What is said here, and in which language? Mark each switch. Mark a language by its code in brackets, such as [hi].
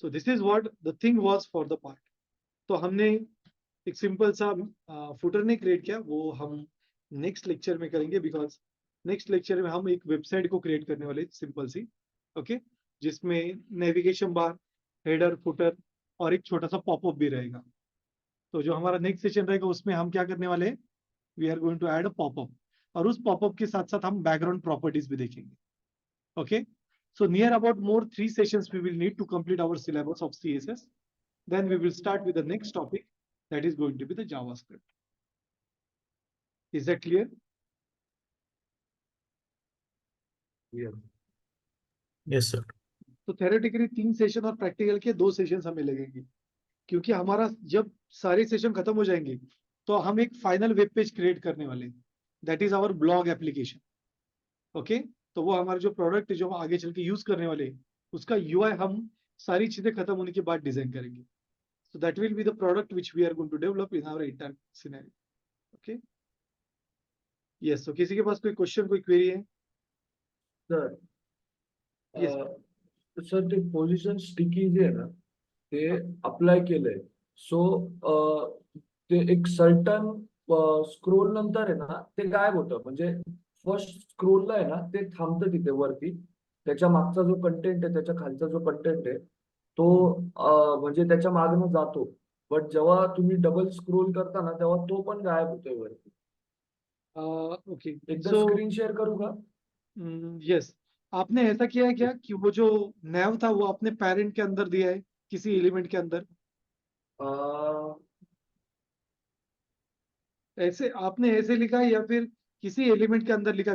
[en] So this is what the thing was for the part. [hi] तो हमने एक simple सा फुटर ने क्रिएट किया, वो हम नेक्स्ट लेक्चर में करेंगे, बिकॉज नेक्स्ट लेक्चर में हम एक वेबसाइट को क्रिएट करने वाले सिंपल सी, ओके, जिसमें नेविगेशन बार, हेडर, फुटर और एक छोटा सा पॉपअप भी रहेगा। तो जो हमारा नेक्स्ट सेशन रहेगा उसमें हम क्या करने वाले हैं, [en] we are going to add a popup, [hi] और उस पॉपअप के साथ साथ हम बैकग्राउंड प्रॉपर्टीज भी देखेंगे। [en] Okay, so near about more 3 sessions we will need to complete our syllabus of CSS. Then we will start with the next topic, that is going to be the JavaScript. Is that clear? Yes, sir. [hi] तो theoretically 3 session और practical के 2 sessions हमें लगेंगे, क्योंकि हमारा जब सारे session खत्म हो जाएंगे तो हम एक फाइनल वेब पेज क्रिएट करने वाले हैं, [en] That is our blog application. [hi] Okay, तो वो हमारा जो प्रोडक्ट जो हम आगे चल के यूज करने वाले हैं उसका यूआई हम सारी चीजें खत्म होने के बाद डिजाइन करेंगे। [en] So that will be the product which we are going to develop in our intern scenario. Okay. Yes. [hi] So किसी के पास कोई क्वेश्चन, कोई क्वेरी है? Sir [en] Yes. [mr] सर ते पोझिशन स्टिकी जे आहे ना ते अप्लाय केलंय, सो ते एक सर्टन स्क्रोल नंतर आहे ना ते गायब होतं, म्हणजे फर्स्ट स्क्रोलला आहे ना ते थांबतं तिथे वरती, त्याच्या मागचा जो कंटेंट आहे त्याच्या खालचा जो कंटेंट आहे तो म्हणजे त्याच्या मागनं जातो, बट जेव्हा तुम्ही डबल स्क्रोल करता ना तेव्हा तो पण गायब होतोय वरती. [en] Okay. [mr] एकदा [en] So [mr] स्क्रीन शेअर करू का? [en] yes. [hi] आपने ऐसा किया है क्या कि वो जो nav था वो आपने parent के अंदर दिया है किसी एलिमेंट के अंदर? ऐसे आपने ऐसे लिखा है या फिर किसी एलिमेंट के अंदर लिखा?